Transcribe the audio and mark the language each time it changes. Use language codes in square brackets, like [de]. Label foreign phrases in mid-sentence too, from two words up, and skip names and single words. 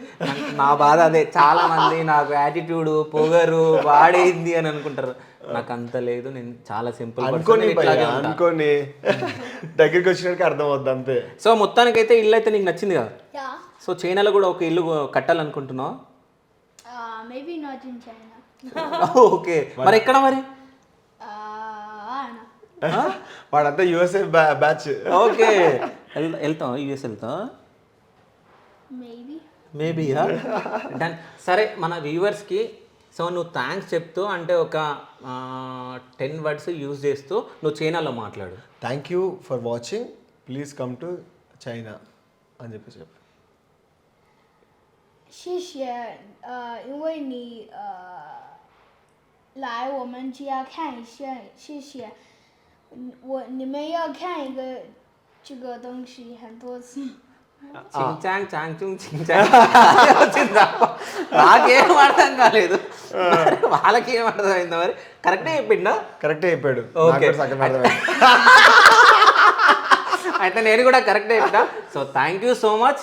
[te] నా బాధ అదే, చాలా మంది నాకు యాటిట్యూడ్ పొగరు వాడేంది అని అనుకుంటారు, నాకు అంత లేదు, నేను చాలా సింపుల్ అనుకోని దగ్గరికి వచ్చినట్టు అర్థం అవుద్ది అంతే. సో మొత్తానికైతే ఇల్లు అయితే నీకు నచ్చింది కదా? సో చైనాలో కూడా ఒక ఇల్లు కట్టాలనుకుంటున్నావు? [en] Maybe not in China. [te] ఓకే, మరి ఎక్కడ మరి? వాడంతా USA బ్యాచ్. ఓకే, వెళ్తాం యూఎస్ వెళ్తాం మేబీయా? డన్. సరే మన వ్యూవర్స్కి సో నువ్వు థ్యాంక్స్ చెప్తూ అంటే ఒక 10 [en] words use [te] చేస్తూ నువ్వు చైనాలో మాట్లాడు. [en] Thank you for watching, please come to China [te] అని చెప్పి చెప్పు. [zh] 谢谢，因为你来我们家看一下，谢谢。你们要看一个这个东西很多次。 చించాంగ్ చాంగ్చుంగ్ చించాంగ్ వచ్చిందా? [te] నాకేం అర్థం కాలేదు, వాళ్ళకి ఏం అర్థమైందా? మరి కరెక్టే చెప్పిండా? కరెక్టే చెప్పాడు. ఓకే, అయితే నేను కూడా కరెక్టే చెప్పా. [en] So thank you so much.